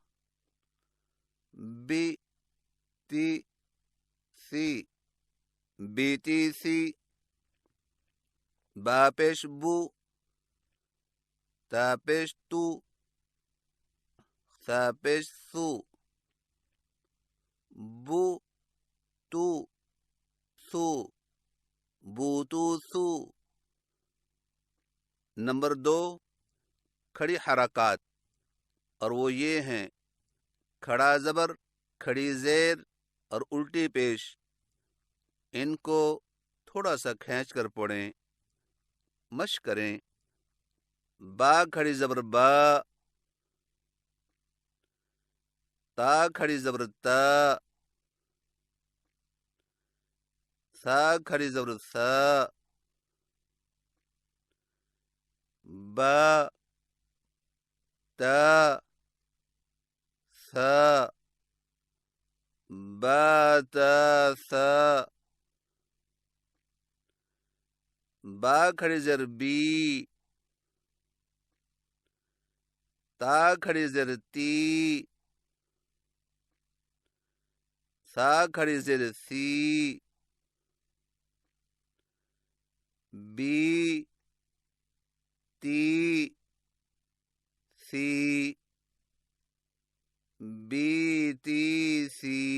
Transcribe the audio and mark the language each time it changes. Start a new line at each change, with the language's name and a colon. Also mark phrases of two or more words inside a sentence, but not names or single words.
Urdu: بی تی سی، بی تی سی، با پیش بو، تا پیش تو، سا پیش سو، بو تو سو، بو تو سو۔ نمبر 2 کھڑی حرکات، اور وہ یہ ہیں: کھڑا زبر، کھڑی زیر اور الٹی پیش۔ ان کو تھوڑا سا کھینچ کر پڑھیں۔ مشق کریں: با کھڑی زبر با، تا کھڑی زبر تا، سا کھڑی زبر سا، با تا سا، با تا سا، با کھڑی زر بی، تا کھڑی زر تی، سا کھڑی زر سی، بی تی سی، بی تی سی۔